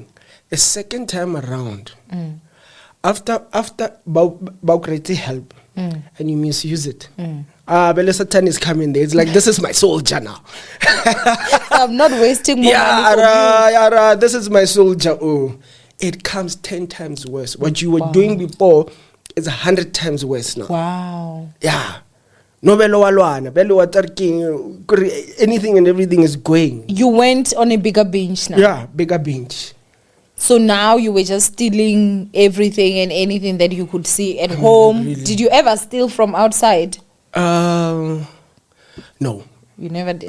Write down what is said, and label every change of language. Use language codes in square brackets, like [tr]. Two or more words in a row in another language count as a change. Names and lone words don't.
[en] The second time around, after Baukreti help, and you misuse it, Bele Satan is coming there. It's like, this is my soldier now. I'm not wasting more money for you. This is my soldier. Oh, it comes 10 times worse. What you were doing before is 100 times worse now. Wow. Yeah. No belo walwana, belo watarking, anything and everything is going. You went on a bigger binge now. Yeah, bigger binge. So now you were just stealing everything and anything that you could see at home. Really? Did you ever steal from outside? No. You never did.